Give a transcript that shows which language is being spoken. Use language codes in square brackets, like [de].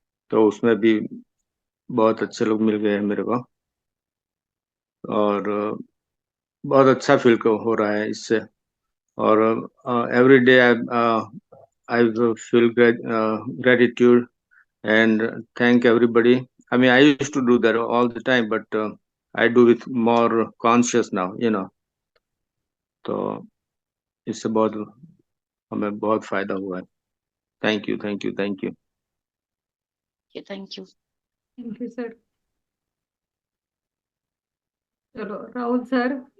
[hi] तो उसमें भी बहुत अच्छे लोग मिल गए हैं मेरे को, और बहुत अच्छा फील हो रहा है इससे। [en] और every day I feel gratitude and thank everybody. I mean, I used to do that all the time, but I do it more conscious now, you know. [hi] तो इससे बहुत हमें बहुत फायदा हुआ है। [en] Thank you, thank you, thank you. Thank you. Thank you sir. [hi] चलो Rahul sir.